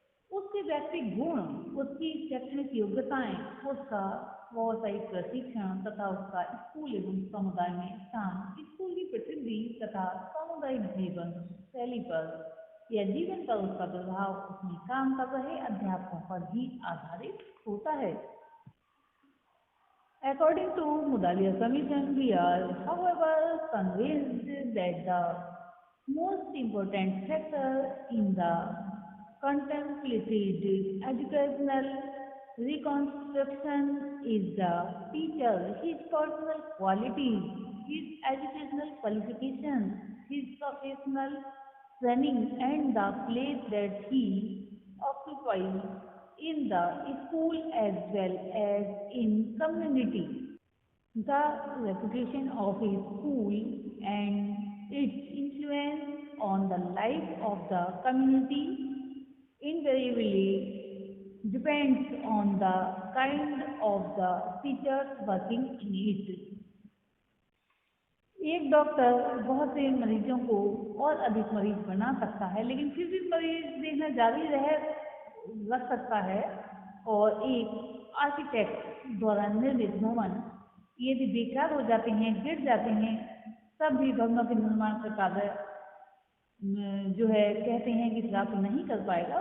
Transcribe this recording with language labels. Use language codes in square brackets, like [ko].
[hi] उसके व्यक्तिगत गुण, उसकी शैक्षणिक योग्यताएं, उसका व्यावसायिक प्रशिक्षण तथा उसका स्कूल एवं समुदाय में स्थान, स्कूल की प्रसिद्धि तथा सामुदायिक जीवन शैली पर या जीवन पर उसका प्रभाव उसमें काम कर रहे अध्यापकों पर ही आधारित होता है। [en] According to Mudalia Commission, we are, however, convinced that the most important factor in the contemplated educational reconstruction is the teacher, his personal qualities, his educational qualifications, his professional training, and the place that he occupies in the school as well as in community. The reputation of a school and its influence on the life of the community invariably depends on the kind of the teachers working in it. [hi] एक doctor बहुत से मरीजों को और अधिक मरीज बना सकता है, लेकिन फिर भी मरीज देखना जारी रख सकता है। और एक आर्किटेक्ट द्वारा निर्मित भवन यदि बेकार हो जाते हैं, गिर जाते हैं, तब भी भवनों के निर्माण का कार्य जो है कहते हैं कि प्राप्त नहीं कर पाएगा।